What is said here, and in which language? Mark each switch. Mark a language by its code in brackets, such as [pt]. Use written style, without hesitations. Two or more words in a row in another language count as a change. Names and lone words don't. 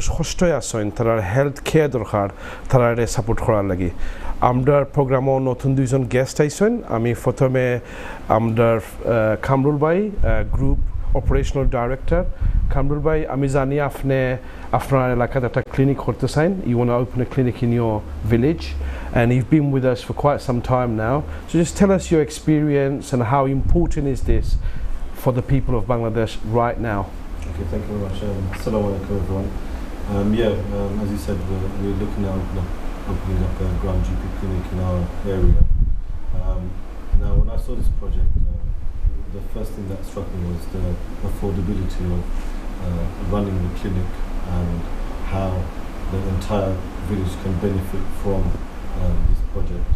[syl] কষ্টই আছেন তারা হেলথ কেয়ার দরকার তারা সাপোর্ট করার লাগি আমরার প্রোগ্রামও নতুন দুইজন গেস্ট আইছেন আমি প্রথমে আমরার কামরুল ভাই [en] group operational director [syl] কামরুল ভাই আমি জানি আপনি আপনার এলাকাতে একটা ক্লিনিক করতে চান [en] you want to open a clinic in your village and you've been with us for quite some time now so just tell us your experience and how important is this for the people of Bangladesh right now okay thank you very much assalamu alaikum everyone as you said we're looking at opening up a Gram GP clinic in our area. Now, when I saw this project, the first thing that struck me was the affordability of running the clinic and how the entire village can benefit from this project.